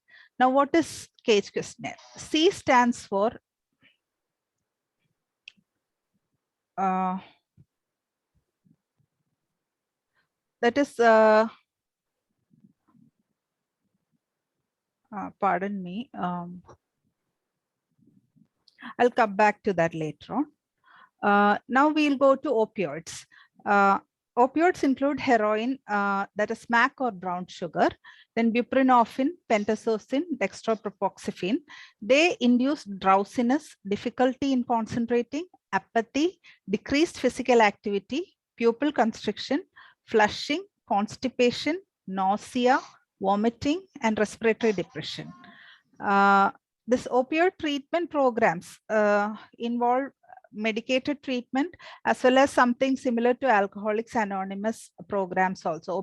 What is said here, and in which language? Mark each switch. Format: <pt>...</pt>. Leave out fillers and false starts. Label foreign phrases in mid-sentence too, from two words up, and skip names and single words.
<en>Now, what is CAGE questionnaire? C stands for that is pardon me, I'll come back to that later on. Now we'll go to opioids. Opioids include heroin, that is MAC or brown sugar, then buprenorphine, pentazocine, dextropropoxyphene. They induce drowsiness, difficulty in concentrating, apathy, decreased physical activity, pupil constriction, flushing, constipation, nausea, vomiting, and respiratory depression. This opioid treatment programs involve medicated treatment, as well as something similar to Alcoholics Anonymous programs also.</en>